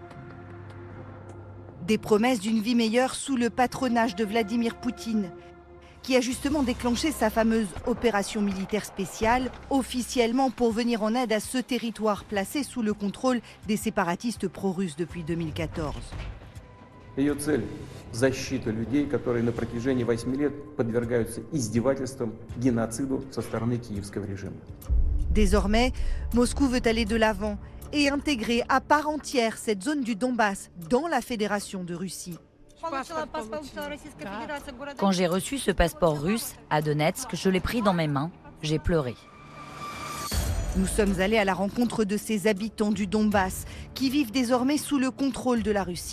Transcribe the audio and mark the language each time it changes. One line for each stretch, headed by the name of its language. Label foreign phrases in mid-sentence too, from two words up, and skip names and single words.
French: Des promesses d'une vie meilleure sous le patronage de Vladimir Poutine, qui a justement déclenché sa fameuse opération militaire spéciale, officiellement pour venir en aide à ce territoire placé sous le contrôle des séparatistes pro-russes depuis 2014.
Russian: Ее цель – защита людей, которые на протяжении 8 лет подвергаются издевательствам, геноциду со стороны киевского режима.
French: Désormais, Moscou veut aller de l'avant et intégrer à part entière cette zone du Donbass dans la Fédération de Russie. Quand j'ai reçu ce passeport russe à Donetsk, je l'ai pris dans mes mains, j'ai pleuré. Nous sommes allés à la rencontre de ces habitants du Donbass qui vivent désormais sous le contrôle de la Russie.